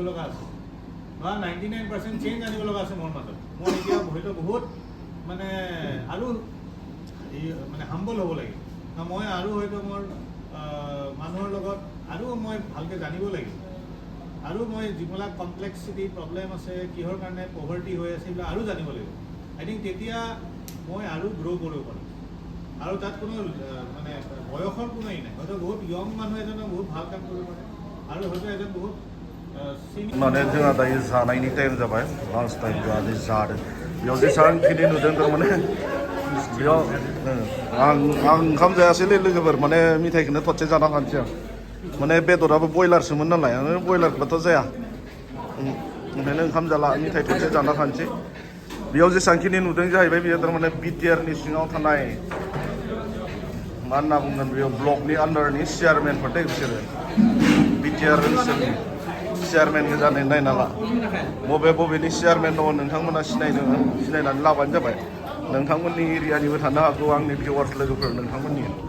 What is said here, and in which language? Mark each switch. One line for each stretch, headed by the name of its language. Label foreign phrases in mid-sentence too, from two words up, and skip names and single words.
Assamese: লগা আছে বা 99% চেঞ্জ জানিব লগা আছে মোৰ মাজত মই এতিয়া হয়তো বহুত মানে আৰু মানে হাম্বল হ'ব লাগে মই আৰু হয়তো মোৰ মানুহৰ লগত আৰু মই ভালকৈ জানিব লাগিব আৰু মই যিবিলাক
English: complexity problem
Assamese: আছে কিহৰ কাৰণে পভাৰ্টি হৈ আছে এইবিলাক আৰু জানিব লাগিব
English: I think
Assamese: তেতিয়া মই আৰু গ্ৰ' কৰিব পাৰোঁ আৰু তাত কোনো মানে বয়সৰ কোনো নাই হয়তো বহুত য়ং মানুহ এজনে বহুত ভাল কাম কৰিব পাৰে আৰু হয়তো এজন বহুত
Bodo: माने जोंहा दायो जानायनि टाइम जाबाय
English: lunch time
Bodo: जोंहा जादों बेयाव जेसेबांखिनि नुदों थारमाने बेयाव आं ओंखाम जायासैलै लोगोफोर माने मिथाइखौनो थरसे जाना खानोसै आं माने बेदराबो बयलारसोमोन नालाय बयलारखौथ' जाया ओंखायनो ओंखाम जाला मिथाइ थरसे जाना खानोसै बेयाव जेसेबांखिनि नुदों जाहैबाय बेयो थारमाने बिटिआरनि सिङाव थानाय मा होनना बुंगोन बेयाव ब्लकनि आन्डारनि चेयारमेनफोर दे बिसोरो बिटिआर ओनसोलनि चेयारमेनखौ जानाय नायना ला बबेनि चेयारमेन दङ नोंथांमोना सिनायनानै लाबानो जाबाय नोंथांमोननि एरियानिबो थानो हागौ आंनि भिउवार्स लोगोफोर नोंथांमोननि